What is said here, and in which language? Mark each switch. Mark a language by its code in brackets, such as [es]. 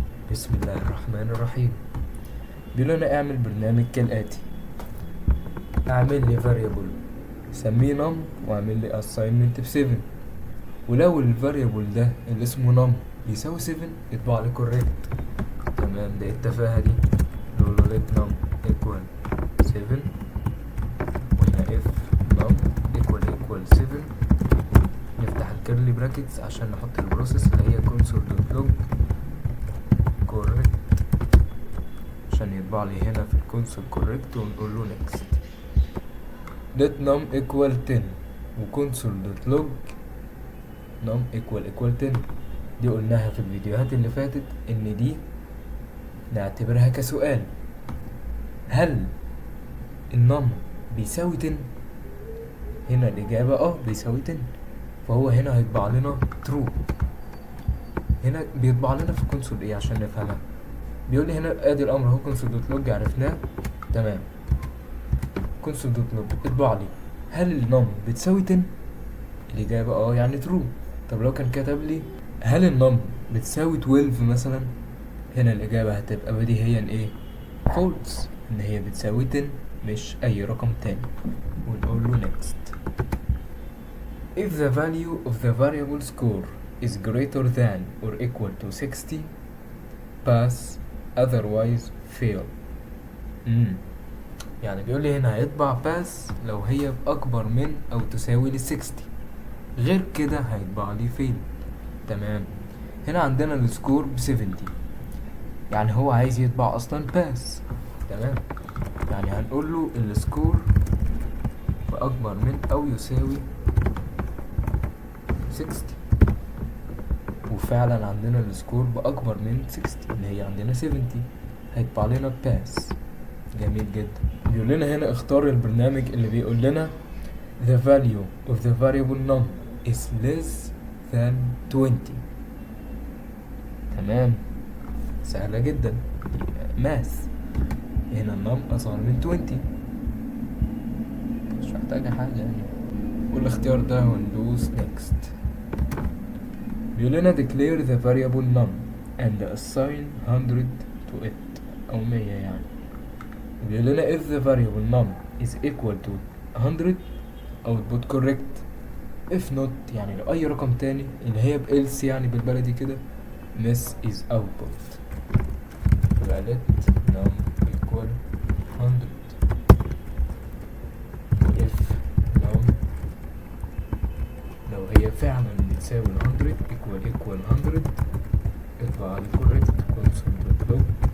[ar] بسم الله الرحمن الرحيم. بيقول لنا اعمل برنامج كالآتي: اعمل لي variable سميه num واعمل لي assignment ب7، ولو الفاريبل ده اللي اسمه num بيساوي 7 يطبع لي correct. تمام. ده التفاهة دي. نقول له [en] let num equal 7 [ar] وهنا [en] if num equal 7. [ar] نفتح الكيرلي براكتس عشان نحط البروسيس اللي هي console.log correct عشان يطبع لي هنا في الكونسول correct، ونقول له next. [en] let num equal 10 وconsole.log num equal 10. [ar] دي قلناها في الفيديوهات اللي فاتت ان دي نعتبرها كسؤال: هل النم بيساوي 10؟ هنا الإجابة بيساوي 10، فهو هنا هيطبع لنا true. هنا بيطبع لنا في الكونسول ايه عشان نفهمها؟ بيقول لي هنا ادي الامر اهو console.log عرفناه. تمام. console.log اطبع لي هل النم بتساوي 10؟ الإجابة يعني true. طب لو كان كتب لي هل النم بتساوي 12 مثلا، هنا الإجابة هتبقى بديهيا ايه؟ false، ان هي بتساوي 10 مش اي رقم تاني. ونقول له next. [en] if the value of the variable score is greater than or equal to 60 pass otherwise fail. [ar] يعني بيقول لي هنا هيطبع pass لو هي بأكبر من أو تساوي ل60، غير كده هيطبع لي fail. تمام. هنا عندنا السكور ب70 يعني هو عايز يطبع أصلا pass. تمام. يعني هنقول له السكور بأكبر من أو يساوي 60، وفعلا عندنا السكور بأكبر من 60 اللي هي عندنا 70، هيطبع لنا باس. جميل جدا. بيقول لنا هنا اختار البرنامج اللي بيقول لنا [en] the value of the variable num is less than 20. [ar] تمام. سهلة جدا. ماث. هنا النم أصغر من 20 مش محتاجة حاجة يعني. والاختيار ده وندوس next. بيقول لنا [en] declare the variable num and assign 100 to it [ar] أو 100 يعني. بيقول لنا [en] if the variable num is equal to 100 output correct. [ar] if not يعني لو أي رقم تاني اللي هي else يعني بالبلدي كده miss is output. يبقى [en] let num equal 100 if num [ar] لو هي فعلا بتساوي [en] 100 equal 100 [ar] اطبع لي [en] correct console.log